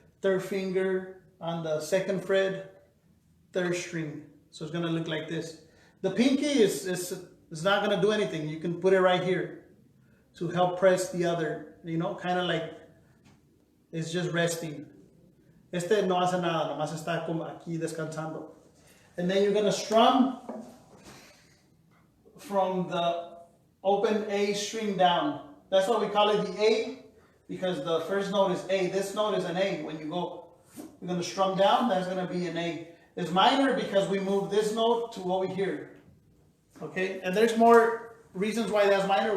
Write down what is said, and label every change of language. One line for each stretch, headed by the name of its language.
English: Third finger on the second fret, 3rd string. So it's going to look like this. The pinky is not going to do anything. You can put it right here to help press the other, you know, kind of like it's just resting.
Spanish: Este no hace nada, nomás está como aquí descansando.
English: And then you're going to strum from the open A string down. That's why we call it the A, because the first note is A. This note is an A. When you go, you're going to strum down, that's going to be an A. It's minor because we move this note to over here. Okay, and there's more reasons why that's minor.